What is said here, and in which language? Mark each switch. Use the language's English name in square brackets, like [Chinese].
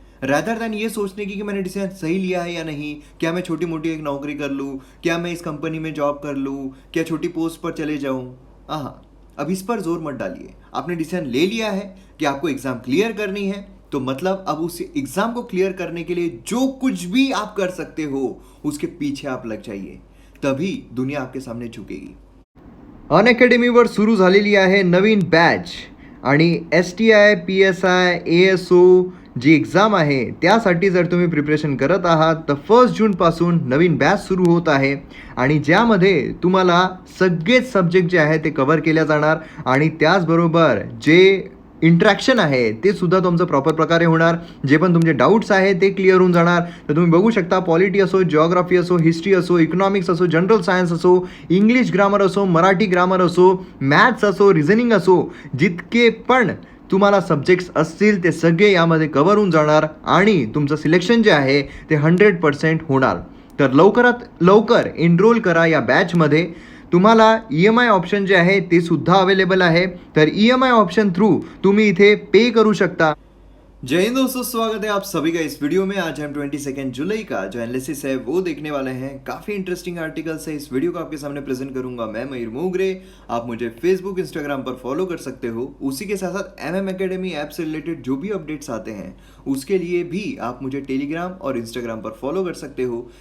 [Hindi] Rather than ये सोचने की कि मैंने डिसीजन सही लिया है या नहीं, क्या मैं छोटी मोटी एक नौकरी कर लूँ, क्या मैं इस कंपनी में जॉब कर लूँ, क्या छोटी पोस्ट पर चले जाऊँ। हाँ, अब इस पर जोर मत डालिए। आपने डिसीजन ले लिया है कि आपको एग्ज़ाम क्लियर करनी है, तो मतलब अब उस एग्ज़ाम को क्लियर करने के लिए जो कुछ भी आप कर सकते हो उसके पीछे आप लग जाइए, तभी दुनिया आपके सामने झुकेगी। [Marathi] अनअकॅडमीवर सुरू झालेली आहे नवीन बॅच आणि STI, PSI, ASO जी एक्झाम आहे त्यासाठी जर तुम्ही प्रिपरेशन करत आहात तर 1 जूनपासून नवीन बॅच सुरू होत आहे आणि ज्यामध्ये तुम्हाला सगळेच सब्जेक्ट जे आहे ते कव्हर केल्या जाणार आणि त्याचबरोबर जे इंट्रॅक्शन आहे ते सुद्धा तुमचं प्रॉपर प्रकारे होणार। जे पण तुमचे डाऊट्स आहेत ते क्लिअर होऊन जाणार। तर तुम्ही बघू शकता, पॉलिटी असो, जिओग्राफी असो, हिस्ट्री असो, इकॉनॉमिक्स असो, जनरल सायन्स असो, इंग्लिश ग्रामर असो, मराठी ग्रामर असो, मॅथ्स असो, रिझनिंग असो, जितके पण तुम्हाला सब्जेक्ट्स असतील ते सगळे यामध्ये कव्हर होऊन जाणार आणि तुमचं सिलेक्शन जे आहे ते 100% होणार। तर लवकरात लवकर एनरोल करा या बॅचमध्ये। तुम्हाला EMI ऑप्शन जे आहे ते सुद्धा अवेलेबल आहे, तर EMI ऑप्शन थ्रू तुम्ही इथे पे करू शकता। [Hindi] जय हिंद दोस्तों, स्वागत है आप सभी का इस वीडियो में। आज हम 22 जुलाई का जो एनालिसिस है वो देखने वाले हैं। काफ़ी इंटरेस्टिंग आर्टिकल्स है, इस वीडियो को आपके सामने प्रेजेंट करूंगा मैं, मयूर मोगरे। आप मुझे फेसबुक, इंस्टाग्राम पर फॉलो कर सकते हो। उसी के साथ साथ एमएम एकेडमी ऐप से रिलेटेड जो भी अपडेट्स आते हैं उसके लिए भी आप मुझे टेलीग्राम और इंस्टाग्राम पर फॉलो कर सकते हो।